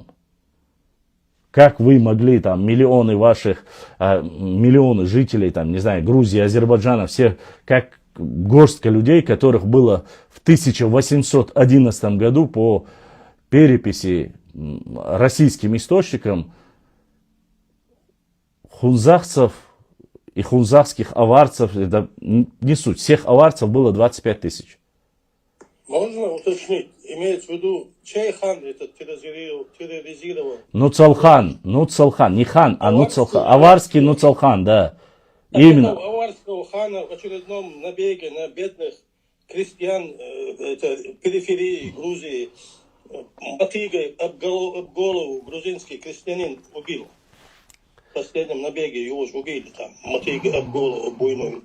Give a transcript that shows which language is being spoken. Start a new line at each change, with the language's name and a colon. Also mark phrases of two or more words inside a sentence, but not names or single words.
Russian: Как вы могли, там, миллионы ваших, миллионы жителей, там, не знаю, Грузии, Азербайджана, все, как горстка людей, которых было в 1811 году по переписи российским источникам, хунзахцев и хунзахских аварцев, это не суть, всех аварцев было 25 тысяч. Можно уточнить, имеется в виду, чей хан это терроризировал? Нуцалхан, не хан, а Нуцалхан, аварский Нуцалхан, да. Именно. Аварского хана в очередном набеге на бедных крестьян периферии Грузии мотыгой об голову грузинский крестьянин убил. В последнем набеге его же убили там, мотыгой об голову буйную.